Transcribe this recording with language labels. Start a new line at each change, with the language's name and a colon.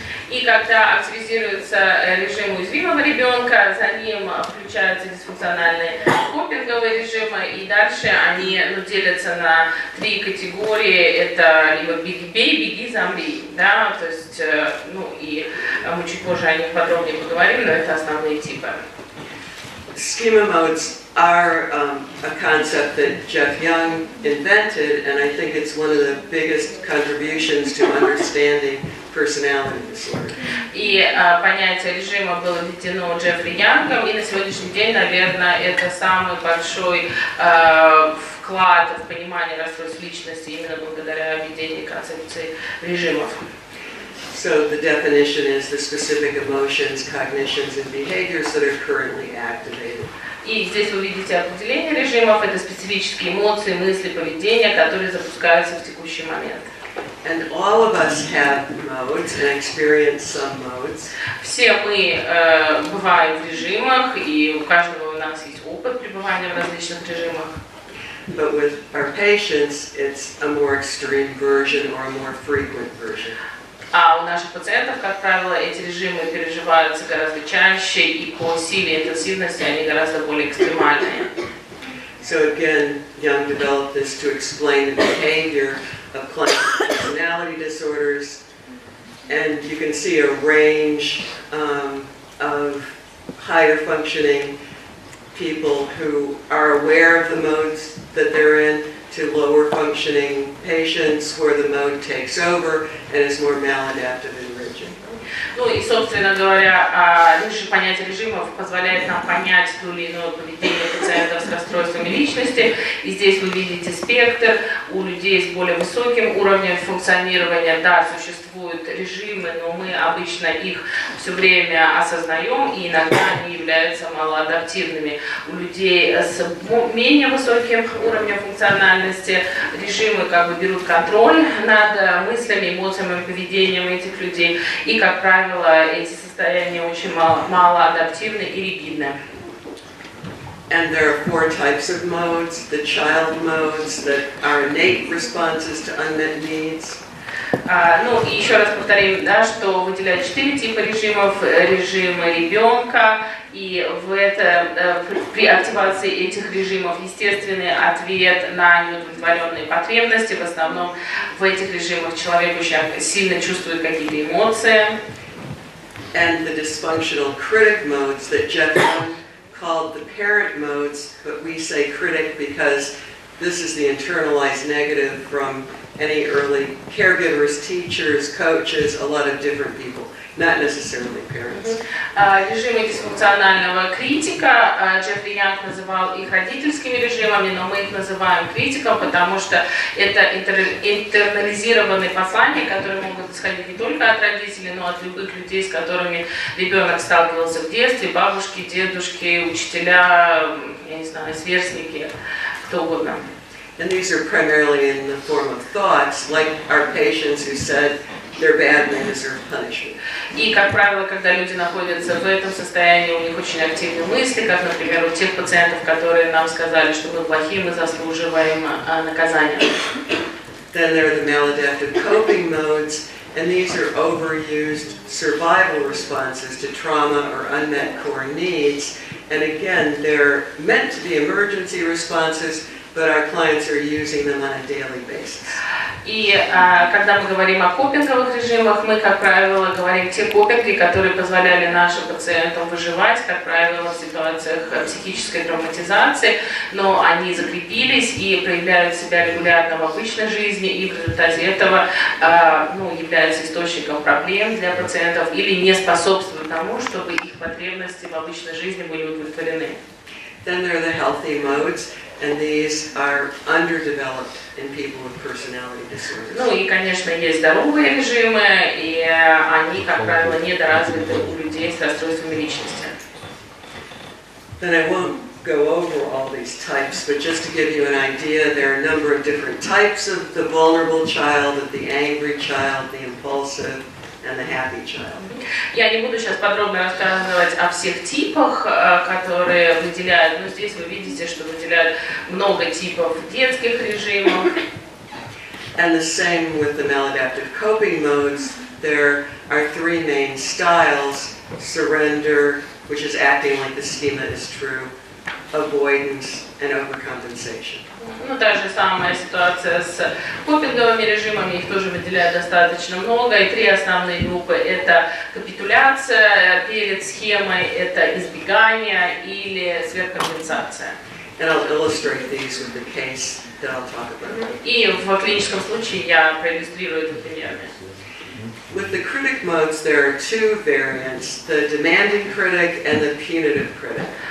Russian: И когда активизируется режим уязвимого ребенка, за ним включаются дисфункциональные копинговые режимы, и дальше они делятся на 3 категории. Это либо бей, беги, замри, да, то есть, ну и мы чуть позже о них подробнее поговорим, но это основные типы.
English: Schema modes are a concept that Jeff Young invented, and I think it's one of the biggest contributions to understanding personality disorder.
Russian: И понятие режима было введено Джеффри Янгом, и на сегодняшний день, наверное, это самый большой вклад в понимание расстройств личности именно благодаря введению концепции режимов.
English: So the definition is the specific emotions, cognitions, and behaviors that are currently activated.
Russian: И здесь вы видите определение режимов, это специфические эмоции, мысли, поведения, которые запускаются в текущий момент.
English: And all of us have modes and experience some modes.
Russian: Все мы бываем в режимах, и у каждого у нас есть опыт пребывания в различных режимах.
English: But with our patients, it's a more extreme version or a more frequent version.
Russian: А у наших пациентов, как правило, эти режимы переживаются гораздо чаще, и по силе интенсивности они гораздо более экстремальные.
English: So again, Young developed this to explain the behavior of clinical personality disorders, and you can see a range of higher functioning people who are aware of the modes that they're in, to lower functioning patients where the mode takes over and is more maladaptive and rigid.
Russian: Ну и, собственно говоря, понятие режимов позволяет нам понять то или иное поведение пациентов с расстройствами личности. И здесь вы видите спектр. У людей с более высоким уровнем функционирования, да, существуют режимы, но мы обычно их все время осознаем, и иногда они являются малоадаптивными. У людей с менее высоким уровнем функциональности режимы как бы берут контроль над мыслями, эмоциями, поведением этих людей. И, как правило, эти состояния очень малоадаптивны и ригидны.
English: And there are 4 types of modes: the child modes that are innate responses to unmet needs.
Russian: Ну и еще раз повторим, да, что выделяют 4 типа режимов. Режимы ребенка, и при активации этих режимов естественный ответ на неудовлетворенные потребности. В основном в этих режимах человек очень сильно чувствует какие-то эмоции.
English: And the dysfunctional critic modes that Jeff Young called the parent modes, but we say critic because this is the internalized negative from any early caregivers, teachers, coaches, a lot of different people, not necessarily parents.
Russian: Режимы дисфункционального критика, Джеффри Янг называл их родительскими режимами, но мы их называем критиком, потому что это интернализированные послания, которые могут исходить не только от родителей, но от любых людей, с которыми ребенок сталкивался в детстве, бабушки, дедушки, учителя, я не знаю, сверстники, кто угодно.
English: And these are primarily in the form of thoughts, like our patients who said, they're bad and they deserve punishment.
Russian: И, как правило, когда люди находятся в этом состоянии, у них очень активные мысли, как, например, у тех пациентов, которые нам сказали, что мы плохие, мы заслуживаем наказания.
English: Then there are the maladaptive coping modes, and these are overused survival responses to trauma or unmet core needs. And again, they're meant to be emergency responses, but our clients are using them on a daily basis.
Russian: И когда мы говорим о копинговых режимах, мы, как правило, говорим те копинги, которые позволяли нашим пациентам выживать, как правило, в ситуациях психической травматизации, но они закрепились и проявляют себя регулярно в обычной жизни, и в результате этого являются источником проблем для пациентов или не способствуют тому, чтобы их потребности в обычной жизни были удовлетворены.
English: Then there are the healthy modes, and these are underdeveloped in people with personality disorders.
Russian: Ну и, конечно, есть здоровые режимы, и они, как правило, недоразвиты у людей с расстройствами личности.
English: Then I won't go over all these types, but just to give you an idea, there are a number of different types of the vulnerable child, of the angry child, the impulsive, and the happy child.
Russian: Я не буду сейчас подробно рассказывать о всех типах, которые выделяют, но здесь вы видите, что выделяют много типов детских режимов.
English: And the same with the maladaptive coping modes. There are three main styles: surrender, which is acting like the schema is true, avoidance, and overcompensation.
Russian: Ну, та же самая ситуация с копинговыми режимами, их тоже выделяют достаточно много. И три основные группы – это капитуляция перед схемой, это избегание или сверхкомпенсация.
English: And I'll illustrate these with the case that I'll talk about.
Russian: И в клиническом случае я проиллюстрирую это примерами.
English: With the critic modes, there are two variants: the demanding critic and the punitive critic.